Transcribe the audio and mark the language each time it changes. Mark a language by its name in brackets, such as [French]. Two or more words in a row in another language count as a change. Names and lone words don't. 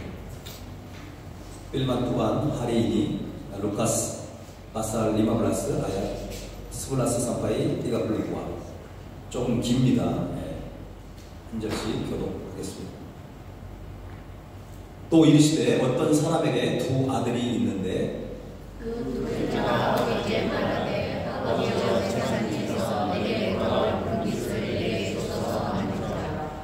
[Indonesian] Firman Tuhan hari ini Lukas pasal 15 ayat 11 sampai 32. [Korean] 조금 깁니다. 한 절씩 교독하겠습니다. 또 이르시되 어떤 사람에게 두 아들이 있는데 그 둘째가 아버지께 말하되 아버지여 재산에서 내게 더 빚을 내게 주소서 하니라.